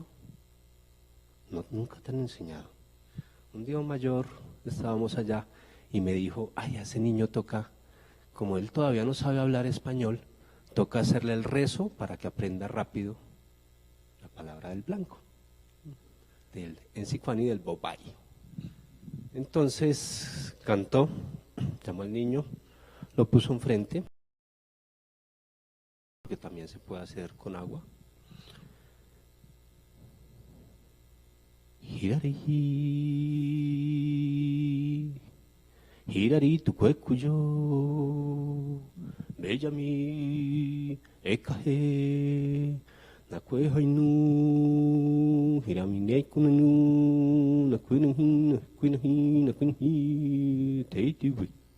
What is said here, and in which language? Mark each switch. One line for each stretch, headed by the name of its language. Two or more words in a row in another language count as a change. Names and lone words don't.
Spanish: No, nunca te han enseñado. Un día mayor estábamos allá y me dijo, ay, a ese niño toca, como él todavía no sabe hablar español, toca hacerle el rezo para que aprenda rápido la palabra del blanco, en sicuani del bobay. Entonces cantó, llamó al niño, lo puso enfrente, que también se puede hacer con agua.
Guahibo: Hirari, hirari tu cuecuyo, bellami, ekahe, nakue hainu, hirami nekunanu, nakuinahi, nakuinahi, nakuinahi, teitiwi.